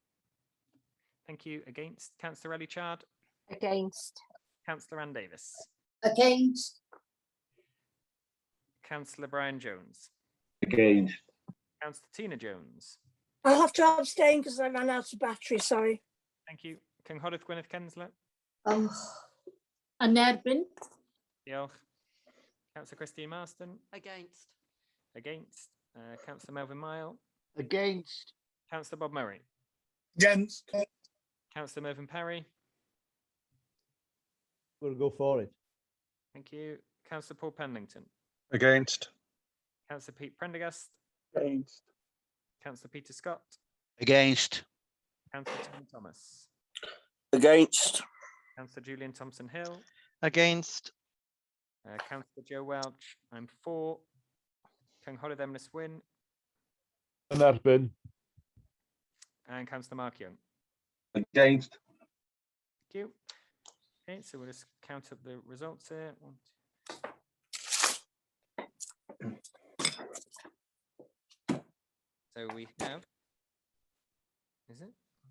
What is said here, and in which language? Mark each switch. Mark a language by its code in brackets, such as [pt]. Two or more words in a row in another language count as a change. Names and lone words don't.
[en] Thank you. Against. Councillor Ellie Chard. Against. Councillor Ann Davis. Against. Councillor Brian Jones. Against. Councillor Tina Jones. I'll have to abstain because I ran out of battery, sorry. Thank you. [cy] Cynghorydd Gwyneth Kensler. [en] Oh. [cy] Yn erbyn. Diolch. [en] Councillor Christine Marston. Against. Against. Councillor Melvin Mile. Against. Councillor Bob Murray. Against. Councillor Mervyn Parry. We'll go for it. Thank you. Councillor Paul Penlington. Against. Councillor Pete Prendergast. Against. Councillor Peter Scott. Against. Councillor Tom Thomas. Against. Councillor Julian Thompson Hill. Against. Councillor Joe Welch. I'm for. [cy] Cynghorydd Emrys SY'N. Yn erbyn. [en] And Councillor Mark Young. Against. Thank you. Okay, so we'll just count up the results here. 1, 2. So we have, is it?